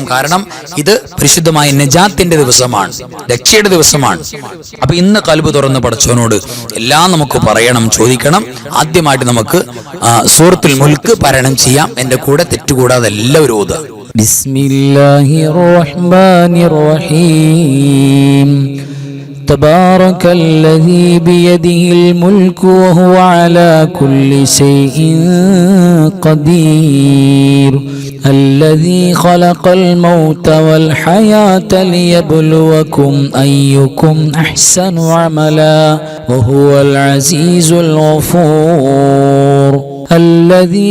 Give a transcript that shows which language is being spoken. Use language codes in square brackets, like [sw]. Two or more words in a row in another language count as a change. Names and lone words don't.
[ml] കാരണം ഇത് പരിശുദ്ധമായ നജാത്തിന്റെ ദിവസമാണ്, രക്ഷയുടെ ദിവസമാണ്. അപ്പൊ ഇന്ന് ഖൽബ് തുറന്ന് പടച്ചവനോട് എല്ലാം നമുക്ക് പറയണം, ചോദിക്കണം. ആദ്യമായിട്ട് നമുക്ക് സൂറത്തുൽ മുൽക്ക് പാരായണം ചെയ്യാം. എന്റെ കൂടെ തെറ്റുകൂടാതെ എല്ലാവരും ഓതുക. [ar] بسم الله الرحمن الرحيم. تبارك الذي بيده الملك وهو على كل شيء قدير الذي خلق الموت والحياة ليبلوكم أيكم أحسن عملا وهو العزيز الغفور الذي